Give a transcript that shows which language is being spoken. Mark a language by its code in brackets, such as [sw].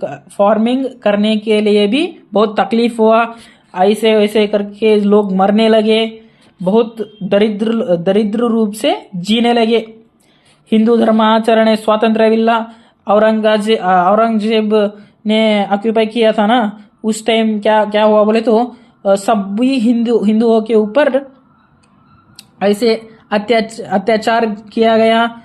[hi] Farming करने के लिए भी बहुत तकलीफ हुआ। ऐसे वैसे करके लोग मरने लगे, बहुत दरिद्र रूप से जीने लगे। [kn] ಹಿಂದೂ ಧರ್ಮ ಆಚರಣೆ स्वातंत्र्यविಲ್ಲ। [hi] औरंगजेब ने ऑक्यूपाई किया था ना, उस टाइम क्या क्या हुआ बोले तो सभी हिंदुओं के ऊपर ऐसे अत्याचार किया गया।